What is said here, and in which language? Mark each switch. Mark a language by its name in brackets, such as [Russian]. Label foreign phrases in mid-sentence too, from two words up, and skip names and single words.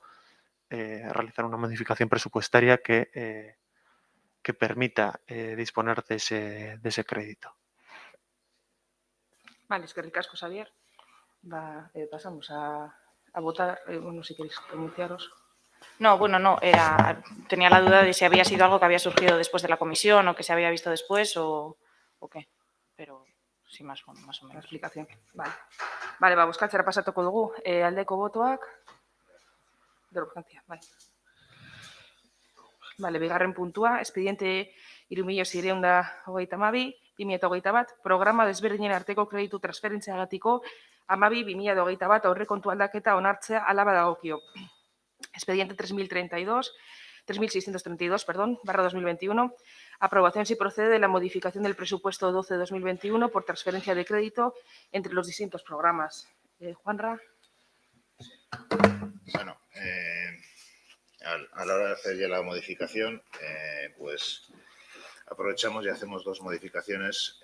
[Spanish] Realizar una modificación presupuestaria que permita disponer de ese crédito. Vale, [Basque] eskerrik asko, Xabier. [Spanish] Pasamos a votar. Si queréis pronunciaros. No, tenía la duda de si había sido algo que había surgido después de la comisión o que se había visto después o qué, pero sin más o menos. La explicación. Vale, [Basque] bozkatzera pasatuko dugu. Aldeko botoak. [Spanish] De urgencia, vale, [Basque] bigarren puntua, expediente 3622/2021, programa desberdinen arteko kreditu transferentziagatiko 2021 aurrekontu aldaketa onartzea hala badagokio. [Spanish] Expediente 3632/2021, aprobación si procede de la modificación del presupuesto 12/2021 por transferencia de crédito entre los distintos programas. Juanra. Bueno, a la hora de hacer ya la modificación, pues aprovechamos y hacemos dos modificaciones.